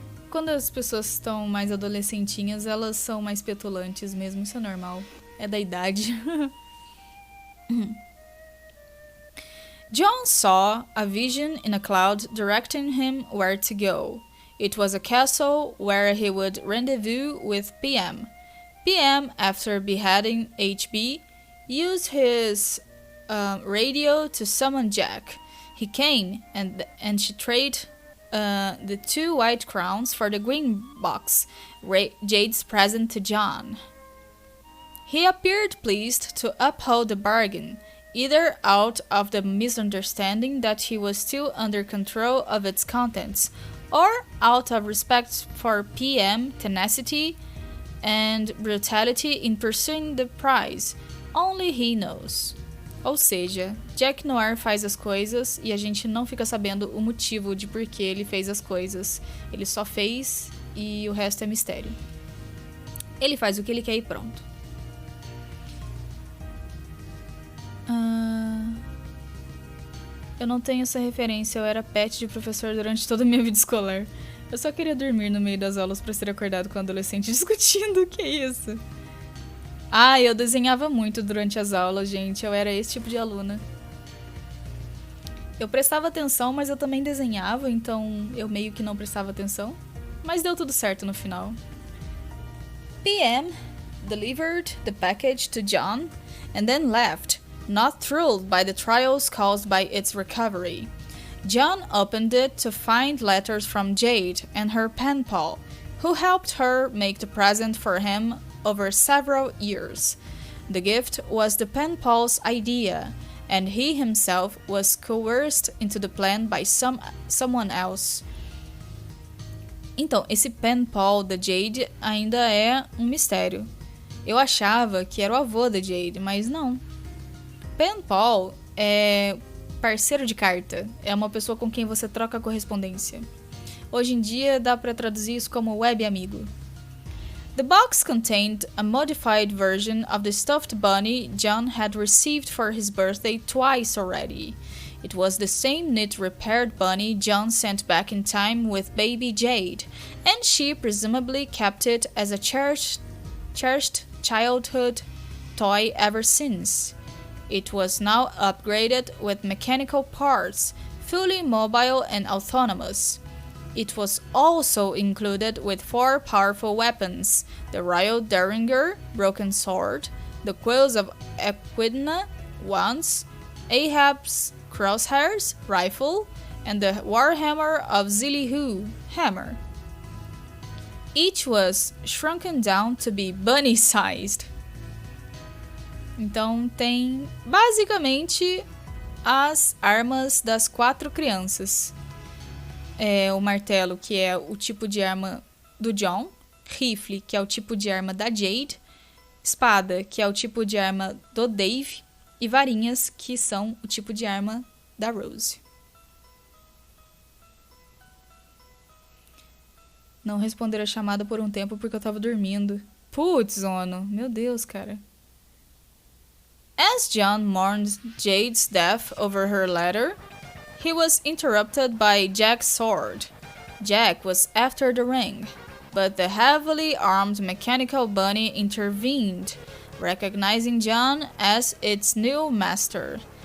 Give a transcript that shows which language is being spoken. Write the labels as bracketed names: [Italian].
[Portuguese] Quando as pessoas estão mais adolescentinhas, elas são mais petulantes mesmo, isso é normal. É da idade. [English] John saw a vision in a cloud directing him where to go. It was a castle where he would rendezvous with PM. PM, after beheading HB, used his radio to summon Jack. He came, and she traded the 2 white crowns for the green box, Jade's present to John. He appeared pleased to uphold the bargain, either out of the misunderstanding that he was still under control of its contents, or out of respect for PM tenacity and brutality in pursuing the prize. Only he knows. [Portuguese] Ou seja, Jack Noir faz as coisas e a gente não fica sabendo o motivo de por que ele fez as coisas. Ele só fez e o resto é mistério. Ele faz o que ele quer e pronto. Eu não tenho essa referência, eu era pet de professor durante toda a minha vida escolar. Eu só queria dormir no meio das aulas pra ser acordado com um adolescente discutindo, que isso? Ah, eu desenhava muito durante as aulas, gente, eu era esse tipo de aluna. Eu prestava atenção, mas eu também desenhava, então eu meio que não prestava atenção. Mas deu tudo certo no final. [English] PM delivered the package to John and then left, not thrilled by the trials caused by its recovery. John opened it to find letters from Jade and her pen pal, who helped her make the present for him over several years. The gift was the pen pal's idea, and he himself was coerced into the plan by someone else. [Portuguese] Então, esse pen pal da Jade ainda é um mistério. Eu achava que era o avô da Jade, mas não. Pen pal é parceiro de carta, é uma pessoa com quem você troca correspondência. Hoje em dia dá para traduzir isso como web amigo. [English] The box contained a modified version of the stuffed bunny John had received for his birthday twice already. It was the same knit repaired bunny John sent back in time with baby Jade, and she presumably kept it as a cherished childhood toy ever since. It was now upgraded with mechanical parts, fully mobile and autonomous. It was also included with 4 powerful weapons: the Royal Derringer broken sword, the quills of Equidna wands, Ahab's crosshairs rifle, and the Warhammer of Zilihu hammer. Each was shrunken down to be bunny-sized. [Portuguese] Então tem basicamente as armas das 4 crianças. O martelo, que é o tipo de arma do John, rifle, que é o tipo de arma da Jade, espada, que é o tipo de arma do Dave, e varinhas, que são o tipo de arma da Rose. Não responder a chamada por um tempo porque eu tava dormindo. Putz, Ono, meu Deus, cara. As John mourned Jade's death over her letter, he was interrupted by Jack's sword. Jack was after the ring, but the heavily armed mechanical bunny intervened, recognizing John as its new master.